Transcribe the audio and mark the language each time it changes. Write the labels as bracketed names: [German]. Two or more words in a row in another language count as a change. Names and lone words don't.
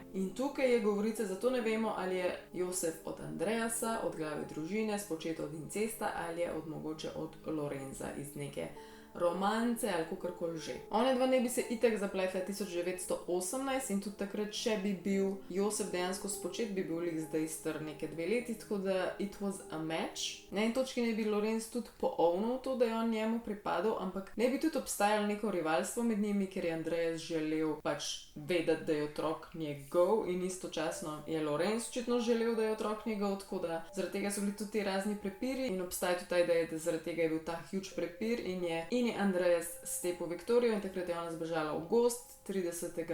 [Slovenian] In tukaj je govorica, zato ne vemo, ali je Josef od Andreasa, od glave družine, spočet od incesta ali je od mogoče od Lorenza iz neke romance ali kakorkoli že. Ona dva ne bi se itak zapletla 1918 in tudi takrat, če bi bil Josef dejansko spočet, bi bil lik zdaj star neke 2 leti, tako da [English] it was a match. [Slovenian] Na eni točki ne bi Lorenz tudi poovnil to, da je on njemu pripadal, ampak ne bi tudi obstajalo neko rivalstvo med njimi, ker je Andreas želel pač vedeti, da je otrok njegov in istočasno je Lorenz očitno želel, da je otrok njegov, tako da zaradi tega so bili tudi ti razni prepiri in obstaja tudi ta ideja, da zaradi tega je bil ta huge prepir in je Andreas stepil Viktorijo in takrat je ona zbežala v gozd 30.